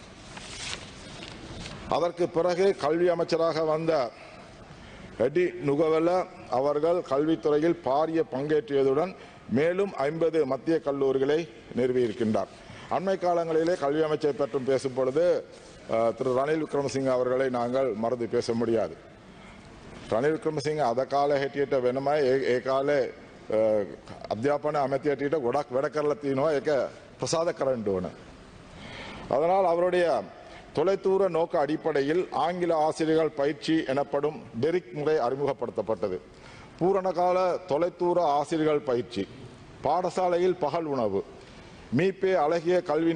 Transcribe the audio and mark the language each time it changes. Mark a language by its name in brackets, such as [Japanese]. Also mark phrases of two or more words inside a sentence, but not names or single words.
[Tamil] அதற்கு பிறகு கல்வி அமைச்சராக வந்த எடி நுகவல அவர்கள் கல்வித்துறையில் பாரிய பங்கேற்றியதுடன் மேலும் 50 மத்திய கல்லூரிகளை நிறுவியிருக்கின்றார். அண்மை காலங்களிலே கல்வி அமைச்சரை பற்றி பேசும் பொழுது திரு ரணில் விக்ரமசிங்க அவர்களை நாங்கள் மறந்து பேச முடியாது. [Sinhala] ரணில் விக்ரமசிங்க අද කාලේ හැටියට වෙනමයි ඒ කාලේ අධ්‍යාපන අමාත්‍ය හැටියට ගොඩක් වැඩ කරලා තිනවා. ඒක ප්‍රසාද කරන්න ඕන. [Tamil] அதனால் அவருடைய தொலைதூர நோக்க அடிப்படையில் ஆங்கில ஆசிரியர்கள் பயிற்சி எனப்படும் டெரிக் முறை அறிமுகப்படுத்தப்பட்டது. பூரணகால தொலைதூர ஆசிரியர்கள் பயிற்சி, பாடசாலையில் பகல் உணவு, மீபே அழகிய கல்வி